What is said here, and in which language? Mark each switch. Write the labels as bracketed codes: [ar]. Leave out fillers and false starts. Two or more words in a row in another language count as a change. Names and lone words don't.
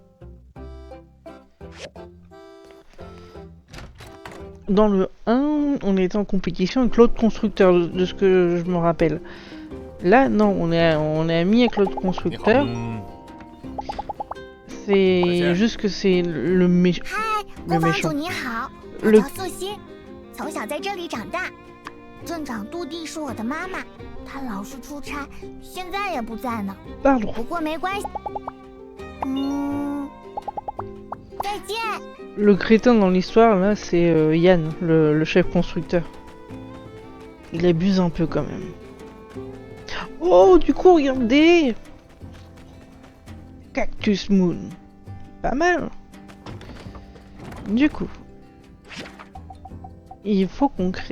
[fr] Dans le 1, on était en compétition avec l'autre constructeur, de ce que je me rappelle. Là, non, on est amis avec l'autre constructeur. C'est juste que c'est le méchant. [zh] 工坊主你好，我叫素心，从小在这里长大。镇长杜蒂是我的妈妈，她老是出差，现在也不在呢。不过没关系。再见。 [fr] Le crétin dans l'histoire, là, c'est Yann, le chef constructeur. Il abuse un peu quand même. Oh, du coup, regardez! Cactus Moon. Pas mal. Du coup, il faut qu'on crée...